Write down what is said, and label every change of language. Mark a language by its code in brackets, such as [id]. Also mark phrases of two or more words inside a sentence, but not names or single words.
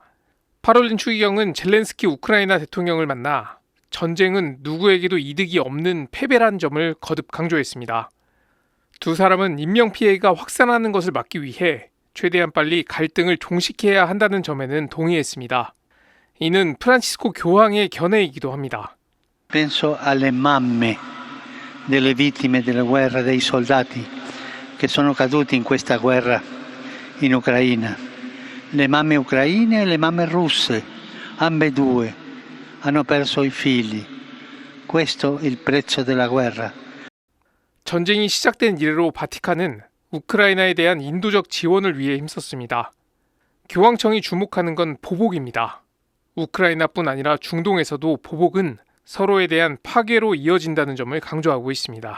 [ko] 파롤린 추기경은 젤렌스키 우크라이나 대통령을 만나 전쟁은 누구에게도 이득이 없는 패배란 점을 거듭 강조했습니다. 두 사람은 인명피해가 확산하는 것을 막기 위해 최대한 빨리 갈등을 종식해야 한다는 점에는 동의했습니다. 이는 프란치스코 교황의 견해이기도 합니다. [it] Penso alle mamme delle vittime della guerra, dei soldati che sono caduti in questa guerra in Ucraina. Le mamme ucraine e le mamme russe, ambedue, hanno perso i figli. Questo è il prezzo della guerra. [ko] 전쟁이 시작된 이래로 바티칸은 우크라이나에 대한 인도적 지원을 위해 힘썼습니다. 교황청이 주목하는 건 보복입니다. 우크라이나뿐 아니라 중동에서도 보복은 서로에 대한 파괴로 이어진다는 점을 강조하고 있습니다.